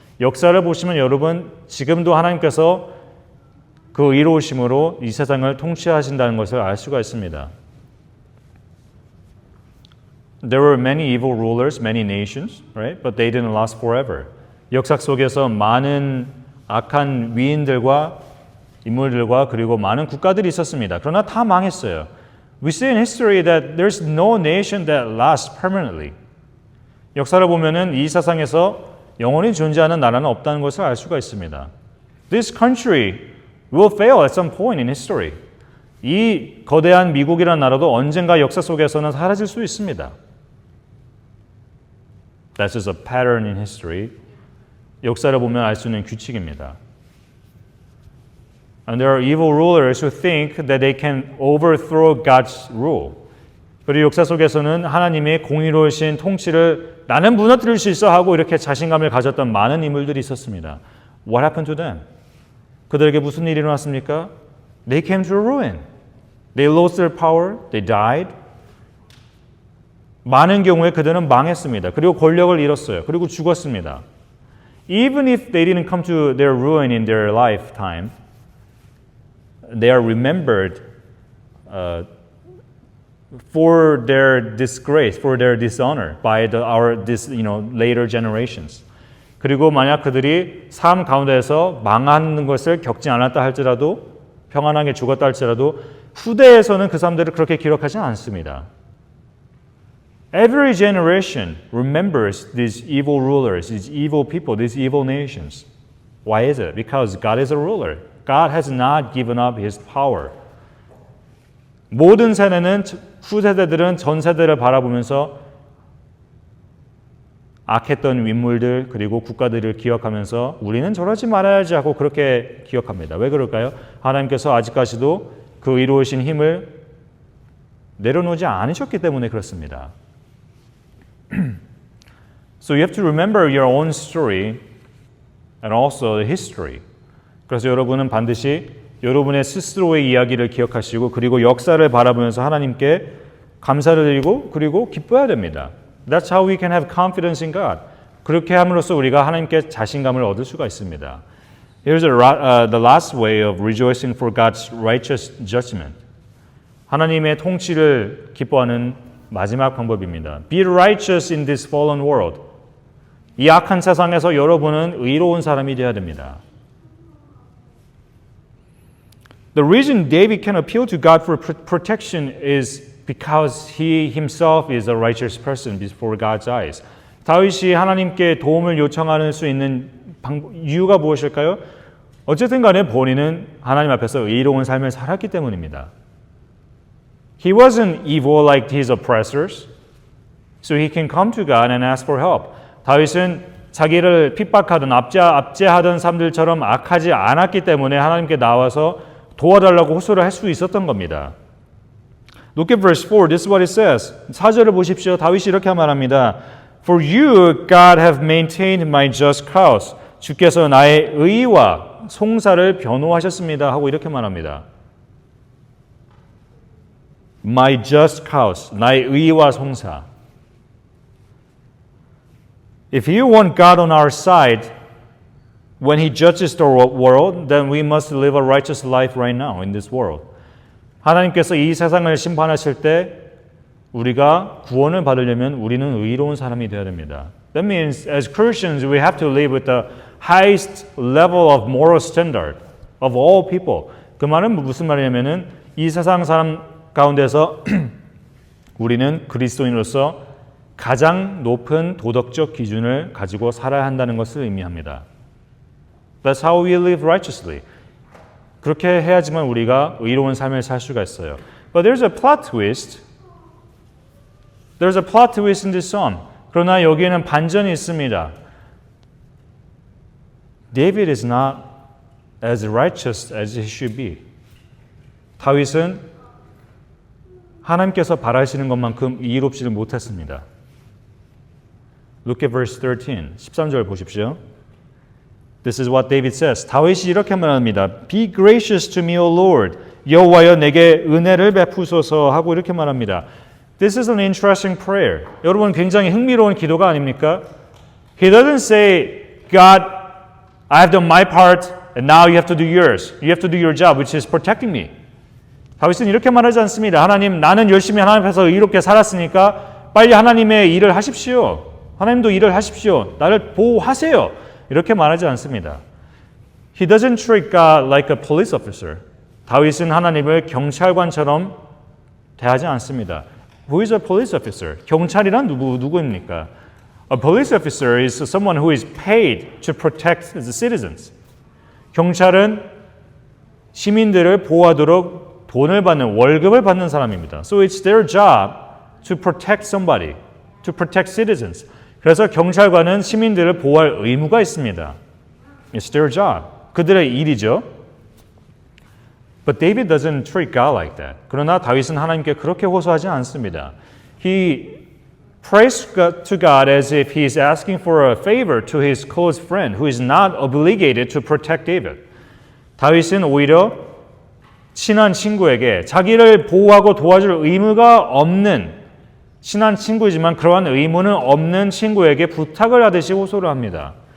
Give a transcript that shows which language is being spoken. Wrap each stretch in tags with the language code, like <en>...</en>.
<ko>역사를 보시면 여러분 지금도 하나님께서 그 의로우심으로 이 세상을 통치하신다는 것을 알 수가 있습니다.</ko> <en>There were many evil rulers, many nations, right? But they didn't last forever.</en> <ko>역사 속에서 많은 악한 위인들과 인물들과 그리고 많은 국가들이 있었습니다. 그러나 다 망했어요.</ko> <en>We see in history that there's no nation that lasts permanently.</en> <ko>역사를 보면은 이 세상에서 영원히 존재하는 나라는 없다는 것을 알 수가 있습니다.</ko> <en>This country will fail at some point in history.</en> <ko>이 거대한 미국이라는 나라도 언젠가 역사 속에서는 사라질 수 있습니다.</ko> <en>That's just a pattern in history.</en> <ko>역사를 보면 알 수 있는 규칙입니다.</ko> <en>And there are evil rulers who think that they can overthrow God's rule.</en> <ko>그리고 역사 속에서는 하나님의 공의로우신 통치를 나는 무너뜨릴 수 있어 하고 이렇게 자신감을 가졌던 많은 인물들이 있었습니다.</ko> <en>What happened to them?</en> <ko>그들에게 무슨 일이 일어났습니까?</ko> <en>They came to ruin. They lost their power. They died.</en> <ko>많은 경우에 그들은 망했습니다. 그리고 권력을 잃었어요. 그리고 죽었습니다.</ko> <en>Even if they didn't come to their ruin in their lifetime, they are remembered for their disgrace, for their dishonor by our later generations.</en> <ko>그리고 만약 그들이 삶 가운데에서 망하는 것을 겪지 않았다 할지라도 평안하게 죽었다 할지라도 후대에서는 그 사람들을 그렇게 기록하지 않습니다.</ko> <en>Every generation remembers these evil rulers, these evil people, these evil nations. Why is it? Because God is a ruler. God has not given up His power.</en> <ko>모든 세대는 후세대들은 전 세대를 바라보면서 악했던 인물들 그리고 국가들을 기억하면서 우리는 저러지 말아야지 하고 그렇게 기억합니다. 왜 그럴까요? 하나님께서 아직까지도 그 의로우신 힘을 내려놓지 않으셨기 때문에 그렇습니다.</ko> <en>So you have to remember your own story and also the history.</en> <ko>그래서 여러분은 반드시 여러분의 스스로의 이야기를 기억하시고 그리고 역사를 바라보면서 하나님께 감사를 드리고 그리고 기뻐해야 됩니다.</ko> <en>That's how we can have confidence in God.</en> <ko>그렇게 함으로써 우리가 하나님께 자신감을 얻을 수가 있습니다.</ko> <en>Here's the last way of rejoicing for God's righteous judgment.</en> <ko>하나님의 통치를 기뻐하는 마지막 방법입니다.</ko> <en>Be righteous in this fallen world.</en> <ko>이 악한 세상에서 여러분은 의로운 사람이 되어야 됩니다.</ko> <en>The reason David can appeal to God for protection is because he himself is a righteous person before God's eyes.</en> <ko>다윗이 하나님께 도움을 요청할 수 있는 이유가 무엇일까요? 어쨌든 간에 본인은 하나님 앞에서 의로운 삶을 살았기 때문입니다.</ko> <en>He wasn't evil like his oppressors, so he can come to God and ask for help.</en> <ko>다윗은 자기를 핍박하던 압제하던 사람들처럼 악하지 않았기 때문에 하나님께 나와서 도와달라고 호소를 할 수 있었던 겁니다.</ko> <en>Look at verse 4. This is what it says.</en> <ko>4절을 보십시오. 다윗이 이렇게 말합니다.</ko> <en>For you, God, have maintained my just cause.</en> <ko>주께서 나의 의와 송사를 변호하셨습니다. 하고 이렇게 말합니다.</ko> <en>My just cause.</en> <ko>나의 의와 송사.</ko> <en>If you want God on our side, when He judges the world, then we must live a righteous life right now in this world.</en> <ko>하나님께서 이 세상을 심판하실 때 우리가 구원을 받으려면 우리는 의로운 사람이 되어야 됩니다.</ko> <en>That means as Christians we have to live with the highest level of moral standard of all people.</en> <ko>그 말은 무슨 말이냐면은 이 세상 사람 가운데서 우리는 그리스도인으로서 가장 높은 도덕적 기준을 가지고 살아야 한다는 것을 의미합니다.</ko> <en>That's how we live righteously.</en> <ko>그렇게 해야지만 우리가 의로운 삶을 살 수가 있어요.</ko> <en>But there's a plot twist. There's a plot twist in this psalm.</en> <ko>그러나 여기에는 반전이 있습니다.</ko> <en>David is not as righteous as he should be.</en> <ko>다윗은 하나님께서 바라시는 것만큼 의롭지를 못했습니다.</ko> <en>Look at verse 13.</en> <ko>13절 보십시오.</ko> <en>This is what David says.</en> <ko>다윗이 이렇게 말합니다.</ko> <en>Be gracious to me, O Lord.</en> <ko>여호와여 내게 은혜를 베푸소서 하고 이렇게 말합니다.</ko> <en>This is an interesting prayer.</en> <ko>여러분 굉장히 흥미로운 기도가 아닙니까?</ko> <en>He doesn't say, God, I have done my part and now you have to do yours. You have to do your job, which is protecting me.</en> <ko>다윗은 이렇게 말하지 않습니다. 하나님, 나는 열심히 하나님 앞에서 의롭게 살았으니까 빨리 하나님의 일을 하십시오. 하나님도 일을 하십시오. 나를 보호하세요. 이렇게 말하지 않습니다.</ko> <en>He doesn't treat God like a police officer.</en> <ko>다윗은 하나님을 경찰관처럼 대하지 않습니다.</ko> <en>Who is a police officer?</en> <ko>경찰이란 누구입니까?</ko> <en>A police officer is someone who is paid to protect the citizens.</en> <ko>경찰은 시민들을 보호하도록 돈을 받는 월급을 받는 사람입니다.</ko> <en>So it's their job to protect somebody, to protect citizens.</en> <ko>그래서 경찰관은 시민들을 보호할 의무가 있습니다.</ko> <en>It's their job.</en> <ko>그들의 일이죠.</ko> <en>But David doesn't treat God like that.</en> <ko>그러나 다윗은 하나님께 그렇게 호소하지 않습니다.</ko> <en>He prays to God as if he is asking for a favor to his close friend who is not obligated to protect David.</en> <ko>다윗은 오히려 친한 친구에게 자기를 보호하고 도와줄 의무가 없는 친한 친구이지만 그러한 의무는 없는 친구에게 부탁을 하듯이 호소를 합니다.</ko>